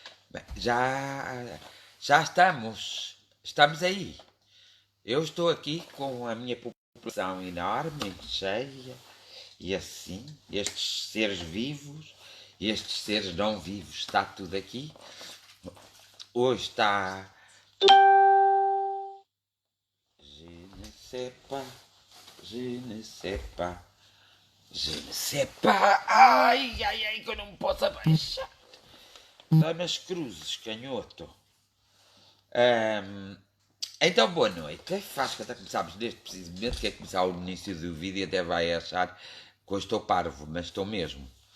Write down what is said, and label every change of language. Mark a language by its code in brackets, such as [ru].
[pt] Bem, já estamos. Estamos aí. Eu estou aqui com a minha população enorme, cheia, e assim, estes seres vivos, estes seres não vivos, está tudo aqui. Hoje está. [fr] Je ne sais pas, je ne sais pas, je ne sais pas. [pt] Ai, ai, ai, que eu não me posso abaixar. Dá-me as cruzes, canhoto. Então, boa noite. Faz que até começámos neste preciso momento, que é começar o início do vídeo e até vai achar que eu estou parvo, mas estou mesmo.